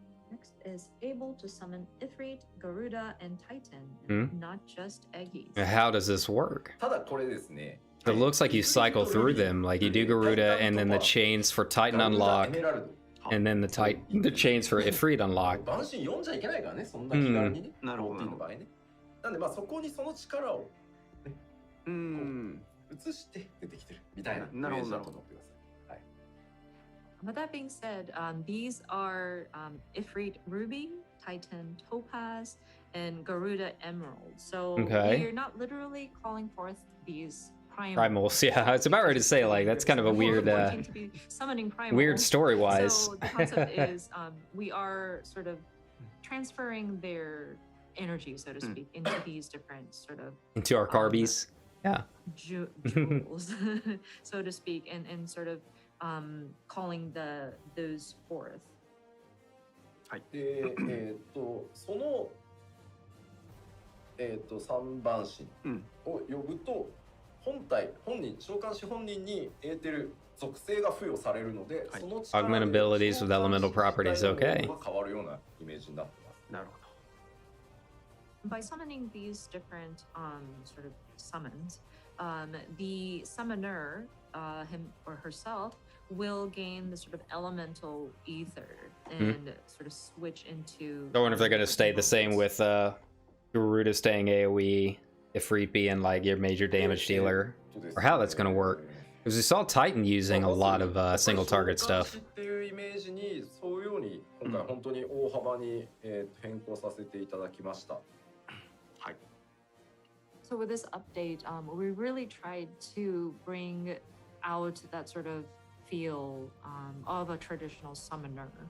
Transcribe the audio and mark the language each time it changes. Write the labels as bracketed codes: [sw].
[en] Next is able to summon Ifrit, Garuda, and Titan, not just Aegis. How does this work? [ja] ただこれですね。 [en] It looks like you cycle through them, like you do Garuda, and then the chains for Titan unlock, and then the chains for Ifrit unlock. [ja] 晩神読んじゃいけないからね、そんな気軽にね。なるほど。なんでまあそこにその力を移して出てきてるみたいなイメージだと思ってください。はい。 [en] But that being said, these are Ifrit Ruby, Titan Topaz, and Garuda Emerald. So you're not literally calling forth these primals. Yeah, I was about ready to say, like, that's kind of a weird weird story-wise. So the concept is we are sort of transferring their energy, so to speak, into these different sort of into our carbies. Yeah. Jewels, so to speak, and sort of calling those forth. [ja] はい。で、その三番神を呼ぶと、本人召喚士本人にエーテル属性が付与されるので、その力で [en] Augment abilities with elemental properties. Okay. [ja] が変わるようなイメージになってます。なるほど。 [en] By summoning these different sort of summons, the summoner, him or herself, will gain the sort of elemental ether and sort of switch into. I wonder if they're going to stay the same with Garuda staying AoE, Ifrit being like your major damage dealer, or how that's going to work. Because we saw Titan using a lot of single target stuff. [ja] っていうイメージに沿うように今回本当に大幅に変更させていただきました。はい。 [en] So with this update, we really tried to bring out that sort of feel of a traditional summoner.